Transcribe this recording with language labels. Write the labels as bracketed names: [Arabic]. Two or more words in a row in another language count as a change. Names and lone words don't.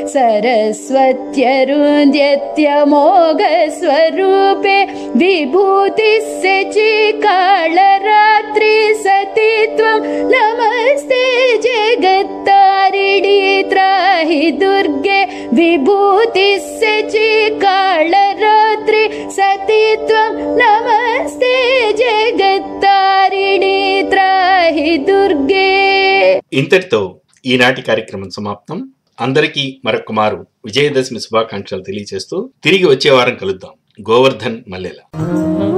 [Sanskrit] सरस्वत्यरुन्ध्यत्यमोघ स्वरूपे विभूतिस्य चिकालरात्रि सती त्वं नमस्ते जगत्तारिणी त्राहि दुर्गे विभूतिस्य चिकालरात्रि सती त्वं नमस्ते जगत्तारिणी त्राहि दुर्गे. [Telugu] ఇంతటితో ఈనాటి కార్యక్రమం సమాప్తం. అందరికీ మరొకమారు విజయదశమి శుభాకాంక్షలు తెలియజేస్తూ తిరిగి వచ్చే వారం కలుద్దాం. గోవర్ధన్ మల్లెల.